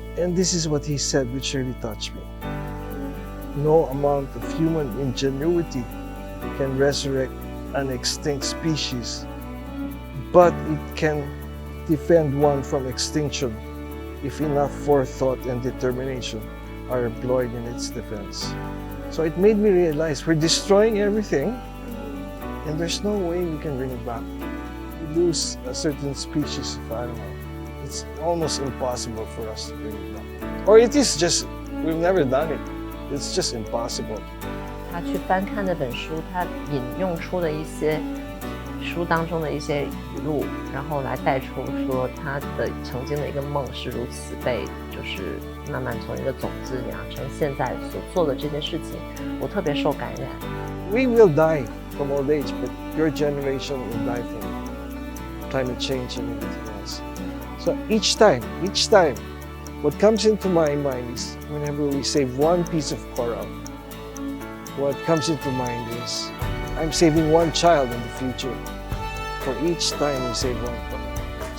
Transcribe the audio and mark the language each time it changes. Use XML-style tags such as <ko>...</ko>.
<en>And this is what he said, which really touched me. No amount of human ingenuity can resurrect an extinct species, but it can defend one from extinction if enough forethought and determination are employed in its defense. So it made me realize we're destroying everything, and there's no way we can bring it back. We lose a certain species of animal. It's almost impossible for us to bring it back. Or it is just, we've never done it. It's just impossible.</en> <zh>他去翻看那本书，他引用出的一些书当中的一些语录，然后来带出说他的曾经的一个梦是如此被就是慢慢从一个种子养成现在所做的这些事情，我特别受感染。</zh> <en>We will die from old age, but your generation will die from climate change and everything else. So each time, what comes into my mind is whenever we save one piece of coral, what comes into mind is I'm saving one child in the future for each time we save one coral.</en>